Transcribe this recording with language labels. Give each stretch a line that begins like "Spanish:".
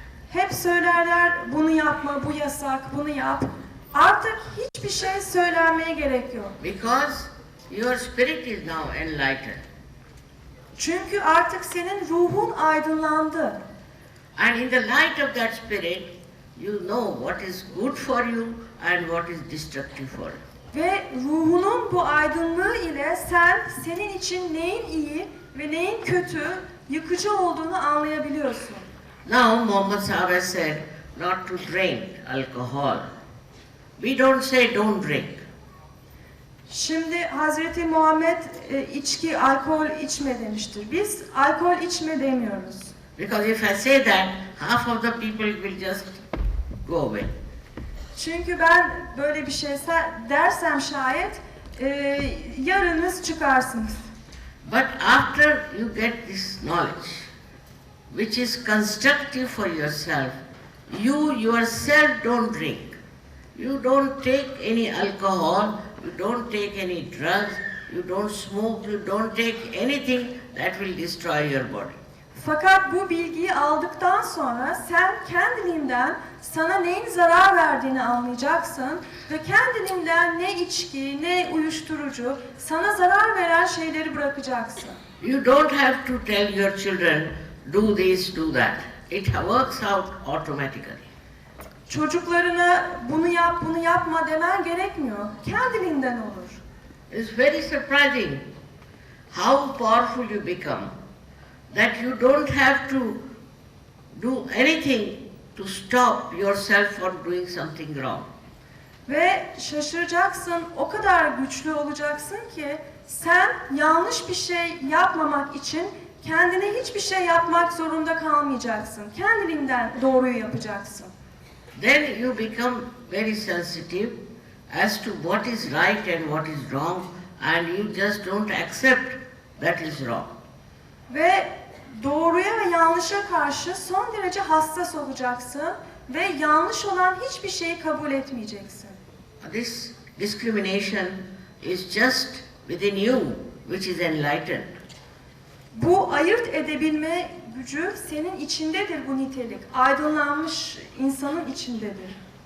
Turkish: Hep söylerler bunu yapma, bu yasak, bunu yap. Artık hiçbir şey söylenmeye gerek yok.
English: Because your spirit is now enlightened.
Turkish: Çünkü artık senin ruhun aydınlandı.
English: And in the light of that spirit, you know what is good for you and what is destructive for you.
Turkish: Ve ruhunun bu aydınlığı ile sen senin için neyin iyi ve neyin kötü, yıkıcı olduğunu anlayabiliyorsun.
English: Now Muhammad Sahib has said not to drink alcohol. We don't say don't drink.
Turkish: Şimdi Hazreti Muhammed alkol içme demiştir. Biz alkol içme demiyoruz.
English: Because if I say that, half of the people will just go away.
Turkish: Çünkü ben böyle bir şey dersem şayet yarınız çıkarsınız.
English: But after you get this knowledge, which is constructive for yourself, you yourself don't drink. You don't take any alcohol, you don't take any drugs, you don't smoke, you don't take anything that will destroy your body.
Turkish: Fakat bu bilgiyi aldıktan sonra sen kendiliğinden sana neyin zarar verdiğini anlayacaksın ve kendiliğinden ne içki, ne uyuşturucu, sana zarar veren şeyleri bırakacaksın.
English: You don't have to tell your children, do this, do that. It works out automatically.
Turkish: Çocuklarına bunu yap, bunu yapma demen gerekmiyor. Kendiliğinden olur.
English: It's very surprising how powerful you become, that you don't have to do anything to stop yourself from doing something wrong.
Turkish: Ve şaşıracaksın, o kadar güçlü olacaksın ki sen yanlış bir şey yapmamak için kendine hiçbir şey yapmak zorunda kalmayacaksın. Kendiliğinden doğruyu yapacaksın.
English: Then you become very sensitive as to what is right and what is wrong, and you just don't accept that is wrong.
Turkish: Ve doğruya ve yanlışa karşı son derece hassas olacaksın ve yanlış olan hiçbir şeyi kabul etmeyeceksin. This discrimination is just within you, which is enlightened. Bu ayırt edebilme gücü senin içindedir bu nitelik. Aydınlanmış insanın içindedir.